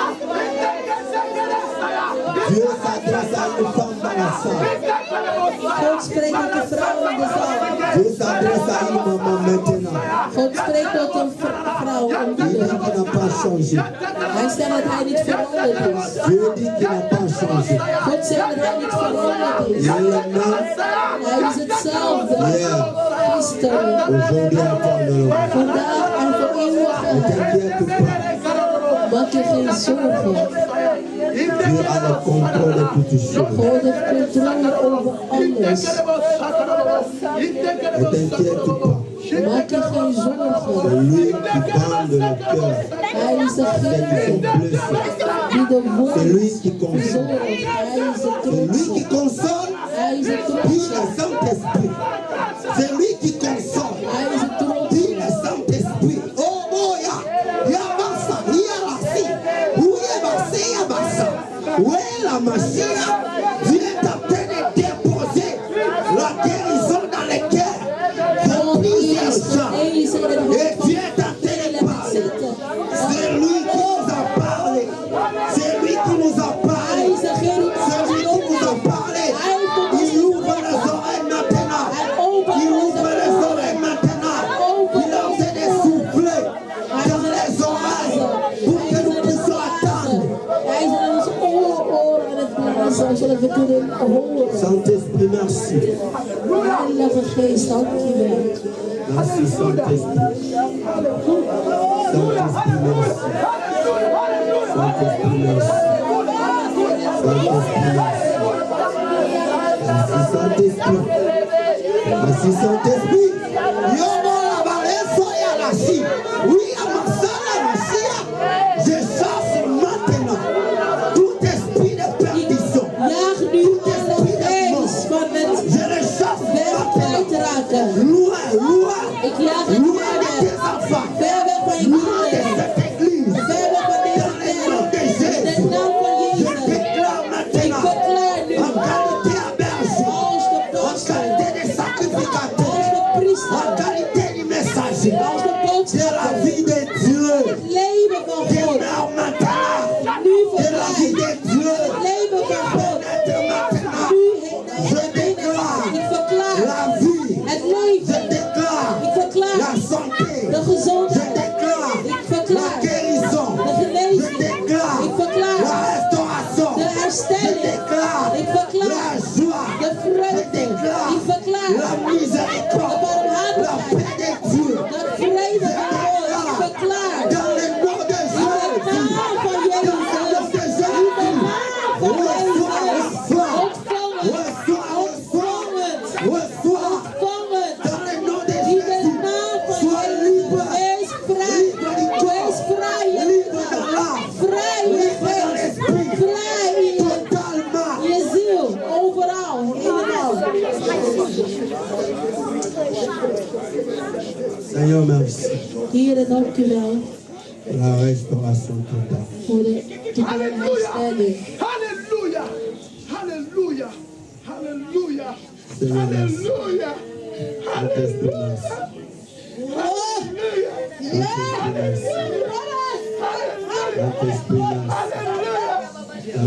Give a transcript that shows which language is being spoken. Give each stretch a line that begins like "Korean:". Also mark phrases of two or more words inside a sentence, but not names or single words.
French: Dieu s'adresse à une femme dans la salle.
Dutch: God spreekt tot de vrouw in de zaal.
French: Dieu s'adresse à une maman maintenant.
Dutch: God spreekt tot een vrouw om
French: Il dit
Dutch: die.
French: qu'il n'a pas changé.
Dutch: Hij zegt dat hij niet veranderd is.
French: Dieu dit qu'il n'a pas changé.
Dutch: God zegt dat hij niet veranderd
French: Il
Dutch: is.
French: est le même
Dutch: Hij is hetzelfde.
French: hier,
Dutch: Gisteren,
French: aujourd'hui, éternellement.
Dutch: vandaag en voor
French: Ne
Dutch: eeuwig.
French: t'inquiète pas.
Dutch: Maak je geen zorgen.
French: Dieu a le contrôle de toutes choses.
Dutch: God heeft controle over alles.
French: Ne t'inquiète pas.
Dutch: Maak je geen
French: C'est
Dutch: zorgen.
French: lui qui bande le cœur.
Dutch: Hij is
French: Ceux qui
Dutch: degene
French: sont blessés.
Dutch: die de wond
French: C'est lui qui console.
Dutch: verzorgt. Hij is de
French: C'est lui qui
Dutch: troost.
French: console.
Dutch: Hij is de
French: Puis le
Dutch: troost.
French: Saint-Esprit. C'est lui qui console.
Dutch: Hij is de troost.
French: Puis le Saint-Esprit. Oh, oh, ya. Ya basa. Ya rasi. Où ya basa. Ya basa. Où est la machine? Dieu est en train de déposer la guérison dans les cœurs de plusieurs gens. Et Dieu est en train de parler. C'est lui qui nous a parlé. C'est lui qui nous a parlé. C'est lui qui nous a parlé. Il ouvre les oreilles maintenant. Il ouvre les oreilles maintenant. Il est en train de souffler dans les oreilles pour que nous puissions attendre.
Dutch: Hij is aan ons oor aan het blazen, zodat we kunnen horen.
French: Saint-Esprit, merci.
Dutch: Heilige Geest, dank je wel.
French: Merci, Saint-Esprit. Saint-Esprit, merci. Saint-Esprit, merci. Saint-Esprit, merci. Merci, Saint-Esprit. Merci, Saint-Esprit. Yomo la balesa ya la chi. Oui, à ma salle, la chia. Je chasse maintenant tout esprit de perdition.
Dutch: Jaag nu alle geest van het
French: Je le chasse
Dutch: weg
French: maintenant.
Dutch: kwijtraken.
French: Loin, loin.
Dutch: Ik jaag het
French: Loin
Dutch: ver
French: de
Dutch: weg.
French: tes enfants.
Dutch: Ver weg van je
French: Loin de
Dutch: kinderen.
French: cette église.
Dutch: Ver weg van deze
French: Dans le nom de
Dutch: kerk. In de
French: Jésus.
Dutch: naam van
French: Je
Dutch: Jezus.
French: déclare
Dutch: Ik
French: maintenant
Dutch: verklaar nu
French: en qualité à berger,
Dutch: als de
French: en
Dutch: pastor,
French: qualité de
Dutch: als
French: sacrificateur,
Dutch: de
French: en
Dutch: priester,
French: qualité de messager
Dutch: als de
French: de la
Dutch: boodschapper.
French: vie de Dieu.
Dutch: Het leven van God.
French: Déclare maintenant
Dutch: Nu
French: de la vie
Dutch: verklaar.
French: de Dieu.
Dutch: Het leven van God.
French: Pénètre maintenant.
Dutch: Nu
French: Je
Dutch: het binnen.
French: déclare
Dutch: Ik verklaar
French: la vie.
Dutch: het
French: Je
Dutch: leven.
French: déclare
Dutch: Ik verklaar
French: la santé.
Dutch: de
French: Je
Dutch: gezondheid.
French: déclare
Dutch: Ik
French: la
Dutch: verklaar
French: guérison.
Dutch: de
French: Je
Dutch: genezing.
French: déclare
Dutch: Ik verklaar
French: la restauration.
Dutch: de
French: Je
Dutch: herstelling.
French: déclare
Dutch: Ik
French: la
Dutch: verklaar
French: joie.
Dutch: de
French: Je
Dutch: vreugde.
French: déclare
Dutch: Ik verklaar
French: la
Dutch: de
French: miséricorde. La
Dutch: barmhartigheid.
French: paix de Dieu.
Dutch: De vrede van God. Ik verklaar
French: Dans le nom de
Dutch: in de
French: Jésus.
Dutch: naam van Jezus.
French: Dans le nom de
Dutch: In de
French: Jésus.
Dutch: naam van Jezus.
French: Reçois,
Dutch: Ontvang het.
French: reçois,
Dutch: Ontvang het.
French: reçois.
Dutch: Ontvang het.
French: Dans le nom de
Dutch: In de
French: Jésus.
Dutch: naam van
French: Sois
Dutch: Jezus.
French: libre.
Dutch: Wees vrij.
French: Libre du
Dutch: Wees
French: corps.
Dutch: vrij in
French: Libre
Dutch: je
French: dans
Dutch: lichaam.
French: l'âme.
Dutch: Vrij in je
French: Libre dans
Dutch: geest.
French: l'esprit.
Dutch: Vrij in
French: Totalement.
Dutch: je ziel. Overal. Helemaal.
French: Seigneur, merci
Dutch: Heer, dank u wel
French: pour la restauration totale.
Dutch: voor de totale herstelling.
French: Hallelujah. Hallelujah. Hallelujah. Seigneur, merci. Hallelujah. Saint-Esprit, merci. Saint-Esprit, merci. Saint-Esprit, merci.